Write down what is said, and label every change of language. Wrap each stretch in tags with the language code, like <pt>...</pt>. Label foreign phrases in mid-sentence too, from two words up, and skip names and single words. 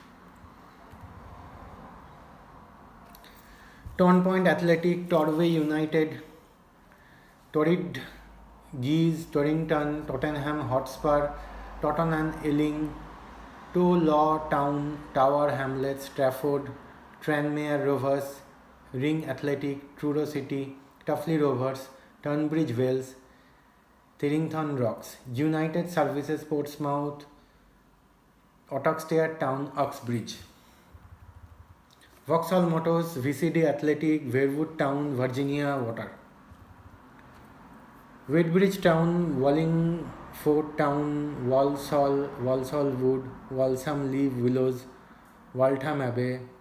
<en>Tonpoint Athletic, Torway United, Torrid Geese, Torrington, Tottenham Hotspur, Tottenham Ealing, Law Town, Tower Hamlets, Trafford, Tranmere Rovers, Ring Athletic, Truro City, Tuffley Rovers, Tunbridge Wells, Therington Rocks, United Services Portsmouth, Oxtair Town, Uxbridge. Vauxhall Motors, VCD Athletic, Verwood Town, Virginia Water. Whitbridge Town, Wallingford Town, Walsall Wood, Walsham Leave Willows, Waltham Abbey,</en>